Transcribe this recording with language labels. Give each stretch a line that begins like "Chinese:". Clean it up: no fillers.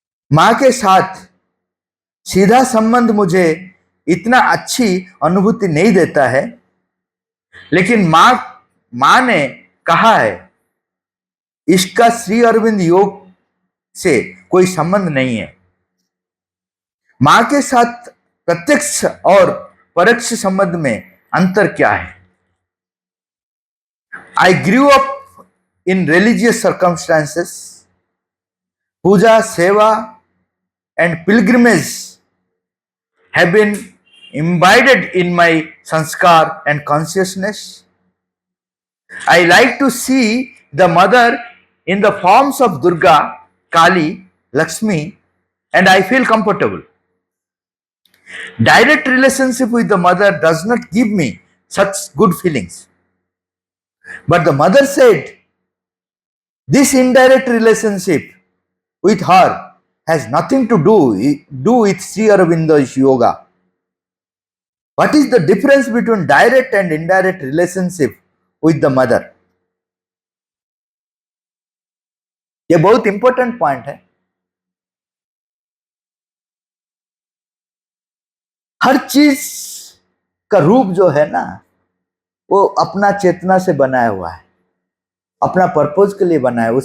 Hindi: माँ के साथ सीधा संबंध मुझे इतना अच्छी अनुभूति नहीं देता है, लेकिन माँ ने कहा है इसका श्री अरविंद योग से कोई संबंध नहीं है। माँ के साथ प्रत्यक्ष और परोक्ष संबंध में अंतर क्या है?
English: I grew up in religious circumstances. Puja, seva, and pilgrimage have been imbibed in my sanskar and consciousness. I like to see the mother in the forms of Durga, Kali, Lakshmi, and I feel comfortable. Direct relationship with the mother does not give me such good feelings. But the mother said, this indirect relationship with her has nothing to do with Sri Aurobindo's yoga. What is the difference between direct and indirect relationship with the mother?
Hindi: ये बहुत
English: important point
Hindi: है। हर चीज का रूप जो है ना, वो अपना चेतना से बनाया हुआ है, अपना पर्पज के लिए बना है।